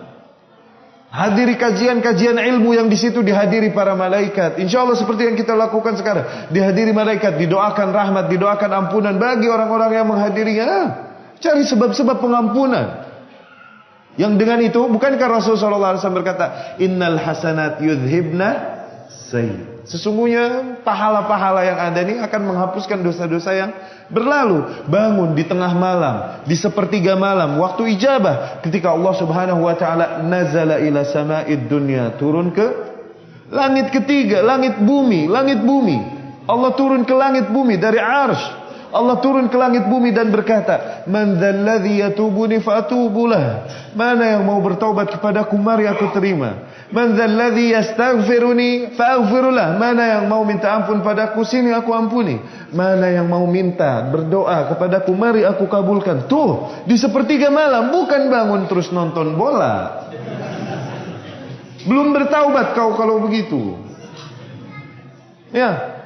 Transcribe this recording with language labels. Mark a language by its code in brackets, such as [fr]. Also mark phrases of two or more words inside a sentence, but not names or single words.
[id] Hadiri kajian-kajian ilmu yang di situ dihadiri para malaikat. [ar] إن شاء الله [id] seperti yang kita lakukan sekarang. Dihadiri malaikat, didoakan rahmat, didoakan ampunan bagi orang-orang yang menghadirinya. Cari sebab-sebab pengampunan. Yang dengan itu, bukankah Rasulullah SAW berkata, [ar] إن الحسنات يذهبن السيئ. [id] Sesungguhnya pahala-pahala yang ada ini akan menghapuskan dosa-dosa yang berlalu. Bangun di tengah malam, di sepertiga malam, waktu ijabah, ketika Allah [ar] سبحانه وتعالى نزل إلى السماء الدنيا, [id] turun ke langit ketiga, langit bumi. Allah turun ke langit bumi dari arsy. Allah turun ke langit bumi dan berkata, [ar] من ذا الذي يتوبني فأتوب له. [id] Mana yang mau bertaubat kepadaku, mari aku terima. [ar] من ذا الذي يستغفرني فأغفر له. [id] Mana yang mau minta ampun padaku, sini aku ampuni. Mana yang mau minta berdoa kepadaku, mari aku kabulkan. Tuh, di sepertiga malam, bukan bangun terus nonton bola. Belum bertaubat kau kalau begitu. Ya.